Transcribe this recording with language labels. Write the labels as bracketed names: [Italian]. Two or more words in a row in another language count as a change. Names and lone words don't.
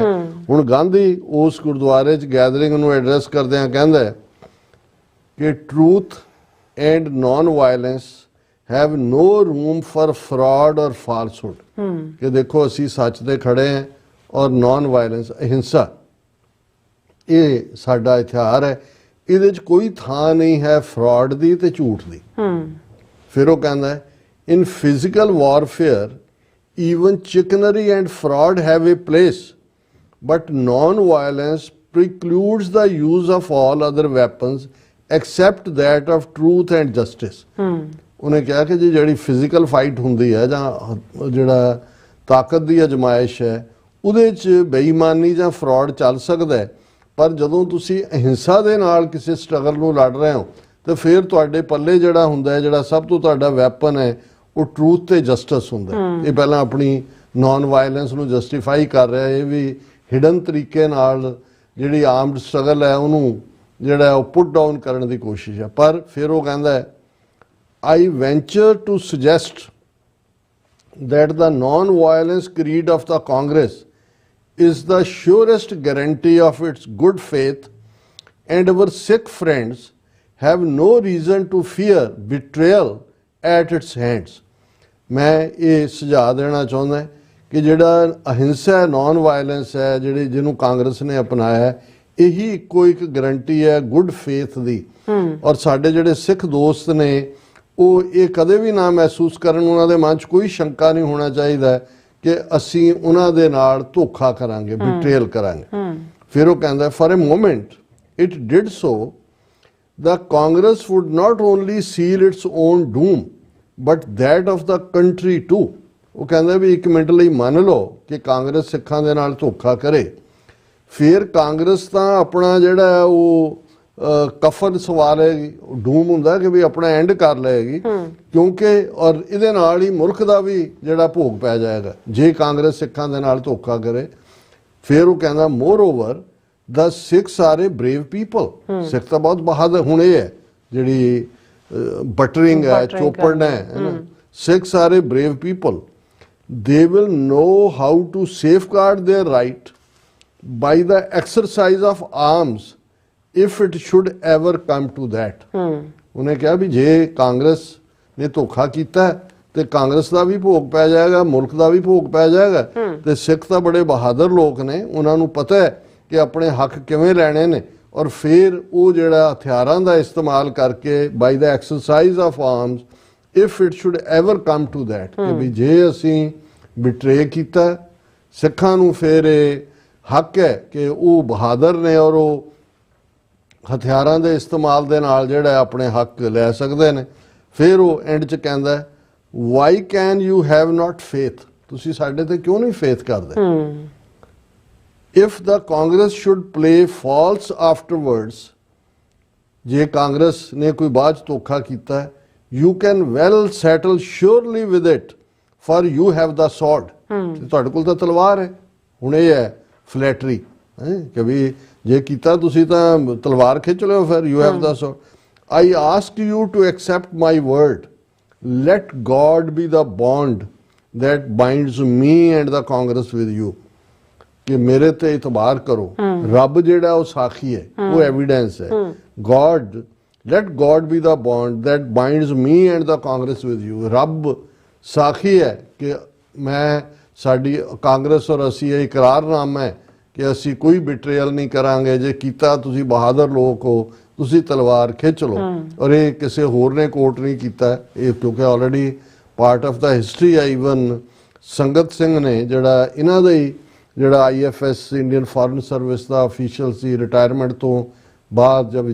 [Punjabi] ਹੁਣ ਗਾਂਧੀ ਉਸ ਗੁਰਦੁਆਰੇ 'ਚ ਗੈਦਰਿੰਗ ਨੂੰ ਐਡਰੈਸ ਕਰਦਿਆਂ ਕਹਿੰਦਾ ਕਿ [English] truth and non violence have no room for fraud or falsehood, [Punjabi] ਕਿ ਦੇਖੋ ਅਸੀਂ ਸੱਚ ਤੇ ਖੜੇ ਹਾਂ ਔਰ [English] non violence [Punjabi] ਅਹਿੰਸਾ ਇਹ ਸਾਡਾ ਇਤਿਹਾਰ ਹੈ, ਇਹਦੇ 'ਚ ਕੋਈ ਥਾਂ ਨਹੀਂ ਹੈ ਫਰਾਡ ਦੀ ਤੇ ਝੂਠ ਦੀ। ਫਿਰ ਉਹ ਕਹਿੰਦਾ [English] in physical warfare even chicanery and fraud have a place, but non-violence precludes the use of all other weapons except that of truth and justice. [Punjabi] ਉਹਨੇ ਕਿਹਾ ਕਿ ਜਿਹੜੀ [English] physical fight [Punjabi] ਹੁੰਦੀ ਹੈ ਜਾਂ ਜਿਹੜਾ ਤਾਕਤ ਦੀ ਅਜਮਾਇਸ਼ ਹੈ, ਉਹਦੇ 'ਚ ਬੇਈਮਾਨੀ ਜਾਂ ਫਰਾਡ ਚੱਲ ਸਕਦਾ ਹੈ, ਪਰ ਜਦੋਂ ਤੁਸੀਂ ਅਹਿੰਸਾ ਦੇ ਨਾਲ ਕਿਸੇ ਸਟਰਗਲ ਨੂੰ ਲੜ ਰਹੇ ਹੋ ਤਾਂ ਫਿਰ ਤੁਹਾਡੇ ਪੱਲੇ ਜਿਹੜਾ ਹੁੰਦਾ ਹੈ, ਜਿਹੜਾ ਸਭ ਤੋਂ ਤੁਹਾਡਾ ਵੈਪਨ ਹੈ, ਉਹ ਟਰੂਥ ਤੇ ਜਸਟਿਸ ਹੁੰਦਾ। ਇਹ ਪਹਿਲਾਂ ਆਪਣੀ [English] non violence [Punjabi] ਨੂੰ ਜਸਟੀਫਾਈ ਕਰ ਰਿਹਾ, ਇਹ ਵੀ ਹਿਡਨ ਤਰੀਕੇ ਨਾਲ ਜਿਹੜੀ [English] armed struggle [Punjabi] ਹੈ ਉਹਨੂੰ ਜਿਹੜਾ ਉਹ [English] put down [Punjabi] ਕਰਨ ਦੀ ਕੋਸ਼ਿਸ਼ ਹੈ। ਪਰ ਫਿਰ ਉਹ ਕਹਿੰਦਾ ਹੈ [English] I venture to suggest that the non-violence creed of the Congress is the surest guarantee of its good faith, and our Sikh friends have no reason to fear betrayal at its hands. [Punjabi] ਮੈਂ ਇਹ ਸੁਝਾਅ ਦੇਣਾ ਚਾਹੁੰਦਾ ਕਿ ਜਿਹੜਾ ਅਹਿੰਸਾ [English] non violence [Punjabi] ਹੈ, ਜਿਹਨੂੰ ਕਾਂਗਰਸ ਨੇ ਅਪਣਾਇਆ, ਇਹੀ ਇੱਕੋ ਇੱਕ ਗਰੰਟੀ ਹੈ [English] good faith [Punjabi] ਦੀ। ਔਰ ਸਾਡੇ ਜਿਹੜੇ ਸਿੱਖ ਦੋਸਤ ਨੇ ਉਹ ਇਹ ਕਦੇ ਵੀ ਨਾ ਮਹਿਸੂਸ ਕਰਨ, ਉਹਨਾਂ ਦੇ ਮਨ 'ਚ ਕੋਈ ਸ਼ੰਕਾ ਨਹੀਂ ਹੋਣਾ ਚਾਹੀਦਾ ਕਿ ਅਸੀਂ ਉਹਨਾਂ ਦੇ ਨਾਲ ਧੋਖਾ ਕਰਾਂਗੇ, ਬਿਟਰੇਲ ਕਰਾਂਗੇ। ਫਿਰ ਉਹ ਕਹਿੰਦਾ [English] for a moment it did so the Congress would not only seal its own doom but that of the country too. [Punjabi] ਉਹ ਕਹਿੰਦਾ ਵੀ ਇੱਕ ਮਿੰਟ ਲਈ ਮੰਨ ਲਓ ਕਿ ਕਾਂਗਰਸ ਸਿੱਖਾਂ ਦੇ ਨਾਲ ਧੋਖਾ ਕਰੇ, ਫਿਰ ਕਾਂਗਰਸ ਤਾਂ ਆਪਣਾ ਜਿਹੜਾ ਉਹ ਕਫਨ ਸਵਾਰੇਗੀ, ਡੂਮ ਹੁੰਦਾ ਕਿ ਵੀ ਆਪਣਾ ਐਂਡ ਕਰ ਲਏਗੀ, ਕਿਉਂਕਿ ਔਰ ਇਹਦੇ ਨਾਲ ਹੀ ਮੁਲਕ ਦਾ ਵੀ ਜਿਹੜਾ ਭੋਗ ਪੈ ਜਾਏਗਾ ਜੇ ਕਾਂਗਰਸ ਸਿੱਖਾਂ ਦੇ ਨਾਲ ਧੋਖਾ ਕਰੇ। ਫਿਰ ਉਹ ਕਹਿੰਦਾ [English] moreover the Sikhs are a brave people. [Punjabi] ਸਿੱਖ ਤਾਂ ਬਹੁਤ ਬਹਾਦਰ, ਹੁਣ ਇਹ ਹੈ ਜਿਹੜੀ ਬਟਰਿੰਗ ਹੈ, ਚੋਪੜ ਹੈ ਨਾ, [English] Sikhs are a brave people. They will know how to safeguard their right by the exercise of arms if it should ever come to that. [Punjabi] ਉਹਨੇ ਕਿਹਾ ਵੀ ਜੇ ਕਾਂਗਰਸ ਨੇ ਧੋਖਾ ਕੀਤਾ ਤੇ ਕਾਂਗਰਸ ਦਾ ਵੀ ਭੋਗ ਪੈ ਜਾਏਗਾ, ਮੁਲਕ ਦਾ ਵੀ ਭੋਗ ਪੈ ਜਾਏਗਾ। ਤੇ ਸਿੱਖ ਤਾਂ ਬੜੇ ਬਹਾਦਰ ਲੋਕ ਨੇ, ਉਹਨਾਂ ਨੂੰ ਪਤਾ ਹੈ ਕਿ ਆਪਣੇ ਹੱਕ ਕਿਵੇਂ ਲੈਣੇ ਨੇ, ਔਰ ਫਿਰ ਉਹ ਜਿਹੜਾ ਹਥਿਆਰਾਂ ਦਾ ਇਸਤੇਮਾਲ ਕਰਕੇ [English] by the exercise of arms if it should ever come to that, [Punjabi] ਕਿ ਵੀ ਜੇ ਅਸੀਂ ਬਿਟਰੇ ਕੀਤਾ ਸਿੱਖਾਂ ਨੂੰ, ਫਿਰ ਇਹ ਹੱਕ ਹੈ ਕਿ ਉਹ ਬਹਾਦਰ ਨੇ ਔਰ ਉਹ ਹਥਿਆਰਾਂ ਦੇ ਇਸਤੇਮਾਲ ਦੇ ਨਾਲ ਜਿਹੜਾ ਆਪਣੇ ਹੱਕ ਲੈ ਸਕਦੇ ਨੇ। ਫਿਰ ਉਹ ਐਂਡ 'ਚ ਕਹਿੰਦਾ [English] why can you have not faith, [Punjabi] ਤੁਸੀਂ ਸਾਡੇ ਤੇ ਕਿਉਂ ਨਹੀਂ ਫੇਥ ਕਰਦੇ। [English] If the Congress should play false afterwards, [Punjabi] ਜੇ ਕਾਂਗਰਸ ਨੇ ਕੋਈ ਬਾਅਦ 'ਚ ਧੋਖਾ ਕੀਤਾ, [English] you can well settle surely with it, for you have the sword. [Punjabi] ਤੁਹਾਡੇ ਕੋਲ ਤਾਂ ਤਲਵਾਰ ਹੈ। ਹੁਣ ਇਹ ਹੈ ਫਲੈਟਰੀ, ਹੈ ਕਿ ਵੀ ਜੇ ਕੀਤਾ ਤੁਸੀਂ ਤਾਂ ਤਲਵਾਰ ਖਿੱਚ ਲਿਓ ਫਿਰ [English] you have the so I ask you to accept my word let God be the bond that binds me and the Congress with you [Punjabi] ਕਿ ਮੇਰੇ ਤੇ ਇਤਬਾਰ ਕਰੋ ਰੱਬ ਜਿਹੜਾ ਉਹ ਸਾਖੀ ਹੈ ਉਹ ਐਵੀਡੈਂਸ ਹੈ [English] God let God be the bond that binds me and the Congress with you [Punjabi] ਰੱਬ ਸਾਖੀ ਹੈ ਕਿ ਮੈਂ ਸਾਡੀ ਕਾਂਗਰਸ ਔਰ ਅਸੀਂ ਇਹ ਇਕਰਾਰਨਾਮਾ ਹੈ ਕਿ ਅਸੀਂ ਕੋਈ ਬਿਟਰੇਅਲ ਨਹੀਂ ਕਰਾਂਗੇ ਜੇ ਕੀਤਾ ਤੁਸੀਂ ਬਹਾਦਰ ਲੋਕ ਹੋ ਤੁਸੀਂ ਤਲਵਾਰ ਖਿੱਚ ਲਓ ਔਰ ਇਹ ਕਿਸੇ ਹੋਰ ਨੇ ਕੋਟ ਨਹੀਂ ਕੀਤਾ ਇਹ ਕਿਉਂਕਿ [English] already part of the history [Punjabi] ਹੈ ਈਵਨ ਸੰਗਤ ਸਿੰਘ ਨੇ ਜਿਹੜਾ ਇਹਨਾਂ ਦਾ ਹੀ ਜਿਹੜਾ IFS ਇੰਡੀਅਨ ਫੋਰਨ ਸਰਵਿਸ ਦਾ ਅਫੀਸ਼ੀਅਲ ਸੀ ਰਿਟਾਇਰਮੈਂਟ ਤੋਂ ਬਾਅਦ ਜਦ